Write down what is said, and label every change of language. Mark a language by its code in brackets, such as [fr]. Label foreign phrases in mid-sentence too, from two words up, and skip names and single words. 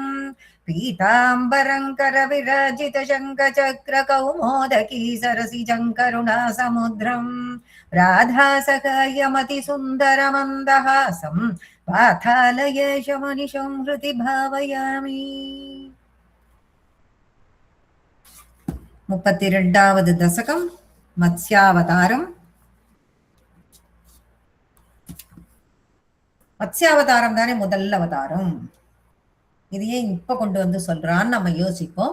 [sa] पीताम्बरं करविराजित शङ्खचक्रकौमोदकी सरसिजं करुणासमुद्रं राधासखायमतिसुन्दरमन्दहासं पातालयेशमनिशं हृदि भावयामि। [ta] 32வது தசகம் மத்ஸ்யாவதாரம். மத்ஸ்யாவதாரம் தானே முதல் அவதாரம். இதையே இப்ப கொண்டு வந்து சொல்றான்னு நம்ம யோசிப்போம்.